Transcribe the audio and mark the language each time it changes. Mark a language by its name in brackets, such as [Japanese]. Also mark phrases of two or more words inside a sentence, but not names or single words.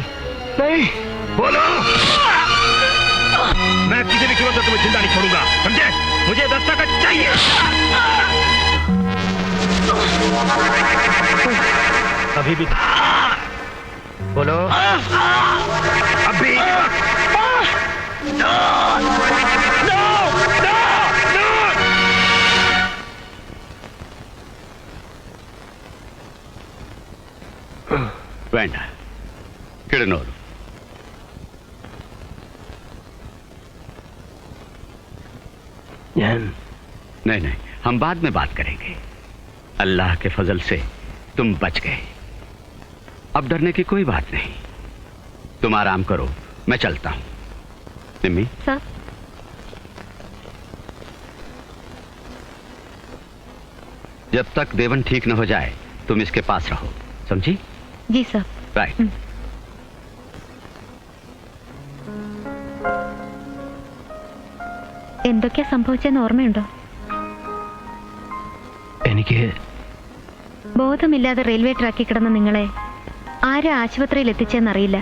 [Hindi] नहीं। बोलो। मैं किसी भी कीमत पर तुम्हें जिंदा नहीं छोड़ूंगा, समझे? मुझे दस्तखत चाहिए। अभी भी बोलो। अभी [Malayalam] വേണ്ട, കിടന്നോളൂ. [Hindi] नहीं नहीं, हम बाद में बात करेंगे. अल्लाह के फजल से तुम बच गए. अब डरने की कोई बात नहीं. तुम आराम करो, मैं चलता हूं. निम्मी, सर, जब तक देवन ठीक न हो जाए तुम इसके पास रहो, समझी? जी सर. राइट. [Malayalam] എന്തൊക്കെയാ സംഭവിച്ചെന്ന് ഓർമ്മയുണ്ടോ? എനിക്ക് ബോധമില്ലാതെ റെയിൽവേ ട്രാക്കിൽ കിടന്ന നിങ്ങളെ ആരാ ആശുപത്രിയിൽ എത്തിച്ചെന്നറിയില്ല.